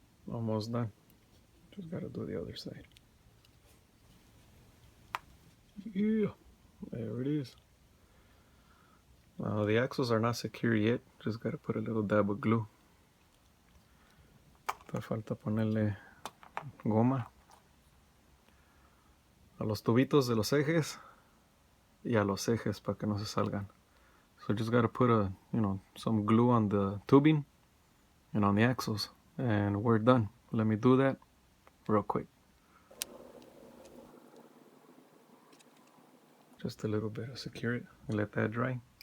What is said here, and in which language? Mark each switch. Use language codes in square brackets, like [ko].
[en] Almost done. Just gotta do the other side. Yeah, there it is. Now the axles are not secure yet. Just gotta put a little dab of glue. [es] Te falta ponerle goma a los tubitos de los ejes y a los ejes para que no se salgan. [en] So just gotta put some glue on the tubing and on the axles, and we're done. Let me do that real quick. Just a little bit to secure it and let that dry.